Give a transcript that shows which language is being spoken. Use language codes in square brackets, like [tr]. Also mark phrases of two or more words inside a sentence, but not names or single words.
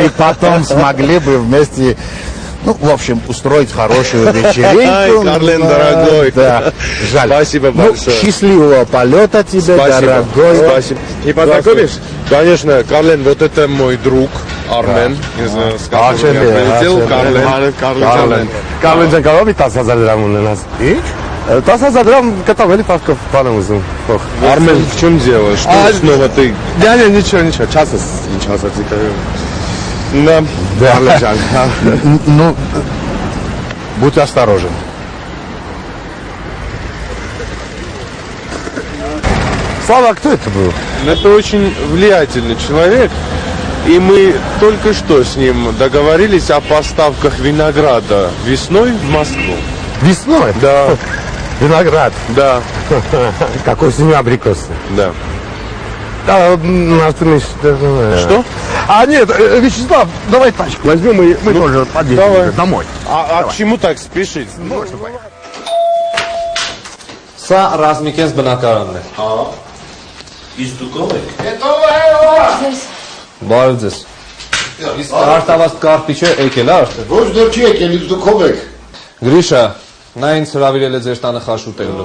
[ru] Мы потом смогли бы вместе Ну, в общем, устроить хорошую вечеринку. Ай, Карлен, дорогой. Да, жаль. Спасибо большое. Счастливого полета тебе, Спасибо. дорогой. Спасибо. Не познакомишь? Конечно, Карлен, вот это мой друг Армен. Не знаю, с которым я прилетел. Карлен. [hy] Կարլեն ջան, կարող է 10,000 դրամ ունենաս։ Ինչ? 10,000 դրամ կտամ, էլի փախկով բան եմ ուզում։ [ru] Армен, в чем дело? Что снова ты? Ничего, час ничего. Да. [hy] Կարլեն ջան, [ru] ну, будь осторожен. Слава, кто это был? Это очень влиятельный человек. И мы только что с ним договорились о поставках винограда весной в Москву. Весной? Да. Виноград? Да. Какой с ними абрикосы? Да. Да, Что? А нет, Вячеслав, давай тачку возьмем, и мы тоже подъедем домой. А к чему так спешить? [hy] Սա Ռազմիկենս բնակարանն է։ Հա։ Իսկ դուք ով եք։ Բարև ձեզ։ Իսկ արտավաստ կարպիչը եկել է արդեն։ Ոչ դեռ չի եկել, իսկ դուք ով եք։ Գրիշա, նա ինձ հրավիրել է ձեր տանը խաշ ուտելու։